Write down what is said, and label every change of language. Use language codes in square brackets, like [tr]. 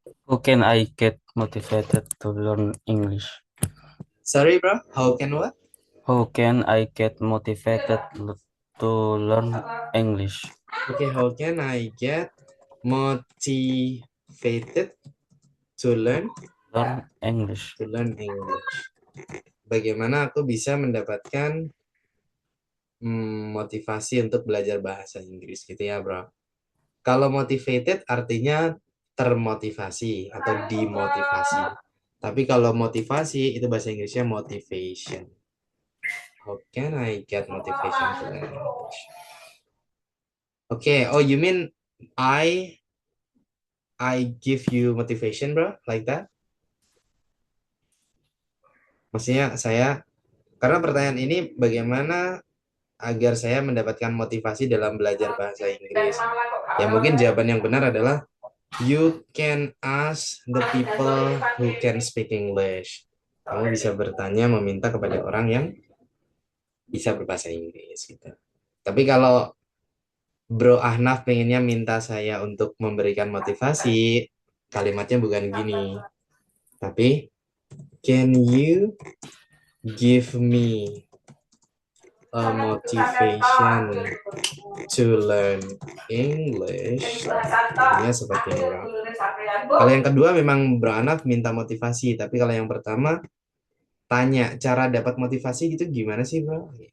[en] How can I get motivated to learn English? Sorry, bro. How can what? How can I get motivated to learn English? Okay, how can I get motivated to learn English? [id] Bagaimana aku bisa mendapatkan motivasi untuk belajar bahasa Inggris gitu ya, bro. Kalau motivated artinya termotivasi atau dimotivasi. Tapi kalau motivasi itu bahasa Inggrisnya motivation. [en] How can I get motivation to learn English? Okay, oh you mean I give you motivation, bro, like that? [id] Maksudnya karena pertanyaan ini bagaimana agar saya mendapatkan motivasi dalam belajar bahasa Inggris. Ya mungkin jawaban yang benar adalah [en] you can ask the people who can speak English. [id] Kamu bisa bertanya, meminta kepada orang yang bisa berbahasa Inggris gitu. Tapi kalau Bro Ahnaf pengennya minta saya untuk memberikan motivasi, kalimatnya bukan gini. Tapi [en] can you give me a motivation to learn English? [id] Artinya seperti ini, bro. Kalau yang kedua memang Bro Ahnaf minta motivasi, tapi kalau yang pertama tanya cara dapat motivasi gitu gimana sih, bro?